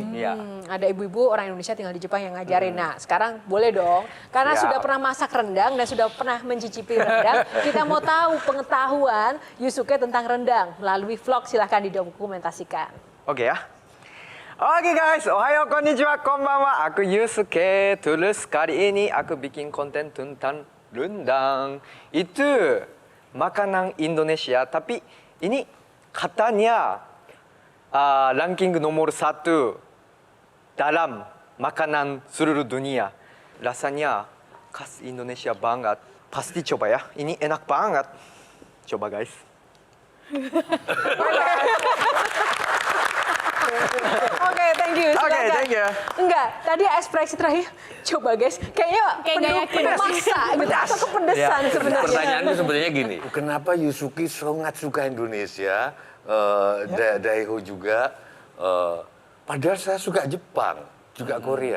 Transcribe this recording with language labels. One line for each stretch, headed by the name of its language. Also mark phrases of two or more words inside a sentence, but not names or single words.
Indonesian: Iya. Ada ibu-ibu orang Indonesia tinggal di Jepang yang ngajarin. Nah, sekarang boleh dong. Karena Siap. sudah pernah masak rendang dan sudah pernah mencicipi rendang, kita mau tahu pengetahuan Yusuke tentang rendang melalui vlog. Silahkan didokumentasikan. Oke ya. Oke guys,
Japanese: おはよう、こんにちは、こんばんは.
Indonesian: Aku Yusuke Tulus. Kali ini aku bikin konten tentang rendang. Itu makanan Indonesia, tapi ini katanya ranking nomor 1 dalam makanan seluruh dunia. Rasanya khas Indonesia banget. Pasti coba ya, ini enak banget. Coba guys. Oke,
English: thank you.
Indonesian: Oke, Silakan.
English: thank you.
Indonesian: Enggak, tadi ekspresi terakhir. Coba guys, kayaknya Kayak nggak yakin. maksa gitu. Atau kepedesan Ya. sebenarnya. Pertanyaannya sebenarnya gini, kenapa Yusuki sangat suka Indonesia, Daeho juga, padahal saya suka Jepang, juga Korea.